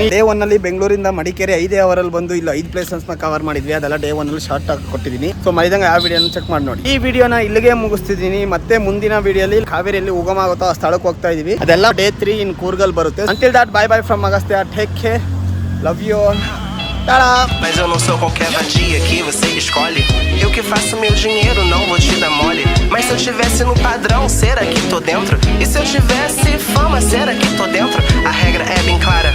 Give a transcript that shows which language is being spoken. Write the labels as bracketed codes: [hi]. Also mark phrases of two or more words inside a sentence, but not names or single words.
[kn] ಡೇ 1 ಅಲ್ಲಿ ಬೆಂಗಳೂರಿಂದ ಮಡಿಕೇರಿ 5 ಅವರಲ್ಲಿ ಬಂದು ಇಲ್ಲ 5 ಪ್ಲೇಸಸ್ನ ಕವರ್ ಮಾಡಿದ್ವಿ. ಅದೆಲ್ಲ ಡೇ 1 ಅಲ್ಲಿ ಶಾರ್ಟ್ ಆಗಿ ಕೊಟ್ಟಿದ್ದೀನಿ. ಸೊ ಮರಿದಂಗೆ ಆ ವಿಡಿಯೋನ ಚೆಕ್ ಮಾಡಿ ನೋಡಿ. ಈ ವಿಡಿಯೋನ ಇಲ್ಲಿಗೆ ಮುಗಿಸ್ತಿದ್ದೀನಿ. ಮತ್ತೆ ಮುಂದಿನ ವಿಡಿಯೋಲಿ ಕಾವೇರಿಯಲ್ಲಿ ಉಗಮ ಆಗುತ್ತೋ ಆ ಸ್ಥಳಕ್ಕೆ ಹೋಗ್ತಾ ಇದೀವಿ. [en] ಅದೆಲ್ಲ day 3 in [kn] ಕೂರ್ಗಲ್ ಬರುತ್ತೆ. [en] until that bye bye from Agastya. take care, love you. [pt] Mas eu não sou qualquer vadia que você escolhe. Eu que faço meu dinheiro, não vou te dar mole. Mas se eu tivesse no padrão, será que tô dentro? E se eu tivesse fama, será que tô dentro? A regra é bem clara.